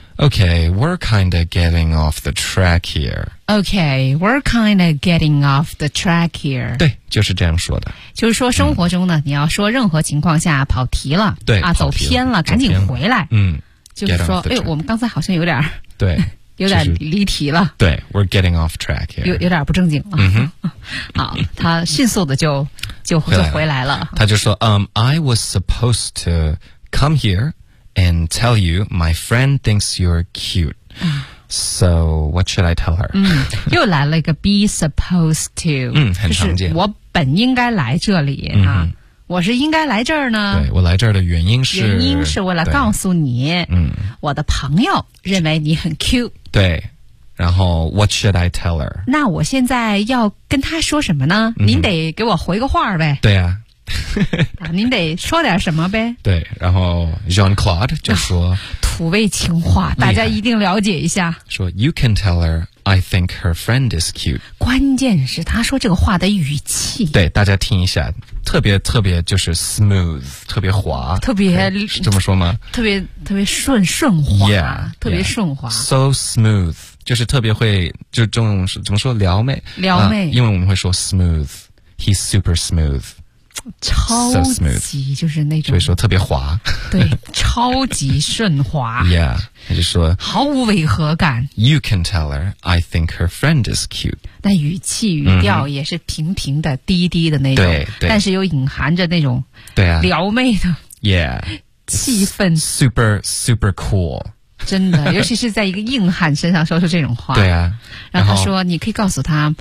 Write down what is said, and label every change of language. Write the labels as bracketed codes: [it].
[en] OK, we're kind of getting off the track here. OK, we're kind of getting off the track here. [zh] 对，就是这样说的。就是说生活中呢、嗯、你要说任何情况下跑题了，对，啊，走偏了，赶紧回来。嗯，就是说哎，我们刚才好像有点，对，有点离题了、就是、对， [en] we're getting off track here. [zh] 有点不正经了。嗯哼，好，他迅速的就回来了。 [en] 他就说I was supposed to come hereAnd tell you, my friend thinks you're cute. So, what should I tell her? [zh] 嗯，又来了一个 be supposed to. 嗯，很常见。就是我本应该来这里、嗯、啊，我是应该来这儿呢。对，我来这儿的原因是。原因是为了告诉你，嗯，我的朋友认为你很 cute。 [en] 对，然后 what should I tell her? [zh] 那我现在要跟她说什么呢？嗯、您得给我回个话呗。对啊。啊、您得说点什么呗。对，然后 Jean-Claude 就说、啊、土味情话，大家一定了解一下， [en] 说 You can tell her I think her friend is cute. [zh] 关键是他说这个话的语气，对，大家听一下，特别特别就是 [en] smooth, [zh] 特别滑，特别这么说吗，特别特别顺滑 [en] yeah, [zh] 特别顺滑 yeah, [en] So smooth, [zh] 就是特别会，就是中文是怎么说，撩妹、啊、因为我们会说 [en] smooth, he's super smooth So smooth, [zh] 超级就是那种，所以说特别滑，对，超级顺滑。 Yeah, 他就说毫无违和感。 [en] You can tell her I think her friend is cute. [zh] 那语气语调也是平平的、低低的那种，对，但是又隐含着那种对啊撩妹的 [en] yeah [zh] 气氛 [en] super super cool. [zh] 真的，尤其是在一个硬汉身上说出这种话，对啊。然后他说你可以告诉他、